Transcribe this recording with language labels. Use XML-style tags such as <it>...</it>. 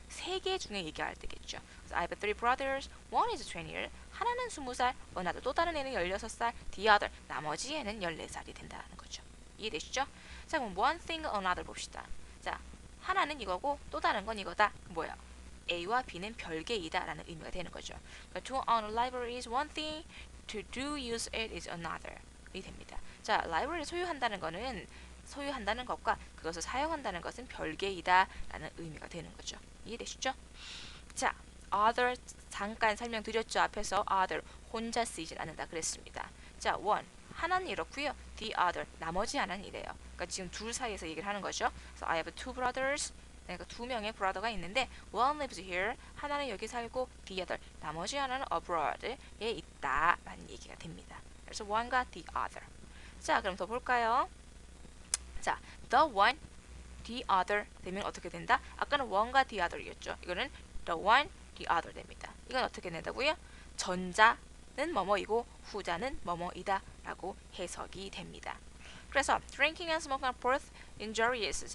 <ko>세 개 중에 얘기할 때겠죠.</ko> <en>I have 3 brothers, one is 20,</en> <ko>하나는 20살, another, 또 다른 애는 16살, the other, 나머지 애는 14살이 된다는 거죠. 이해되시죠? 자, 그럼 one thing, another 봅시다. 자, 하나는 이거고 또 다른 건 이거다. 뭐야? A와 B는 별개이다 라는 의미가 되는 거죠. 그러니까</ko> <en>to own a library is one thing, to do use it is another</en> <ko>이 됩니다. 자, 라이브러리를 소유한다는 것과 그것을 사용한다는 것은 별개이다 라는 의미가 되는 거죠. 이해되시죠? 자, other 잠깐 설명드렸죠. 앞에서 other 혼자 쓰이진 않는다 그랬습니다. 자, one 하나는 이렇고요. The other 나머지 하나는 이래요. 그러니까 지금 둘 사이에서 얘기를 하는 거죠.</ko> <en>그래서 I have two brothers.</en> <ko>그러니까 두 명의 브라더가 있는데</ko> <en>one lives here.</en> <ko>하나는 여기 살고 the other 나머지 하나는 abroad에 있다라는 얘기가 됩니다. 그래서 one과 the other. 자, 그럼 더 볼까요? 자, the one, the other 되면 어떻게 된다? 아까는 one과 the other이었죠. 이거는 the one, the other 됩니다. 이건 어떻게 된다고요? 전자는 뭐뭐이고 후자는 뭐뭐이다 라고 해석이 됩니다. 그래서</ko> <en>drinking and smoking are both injurious.</en>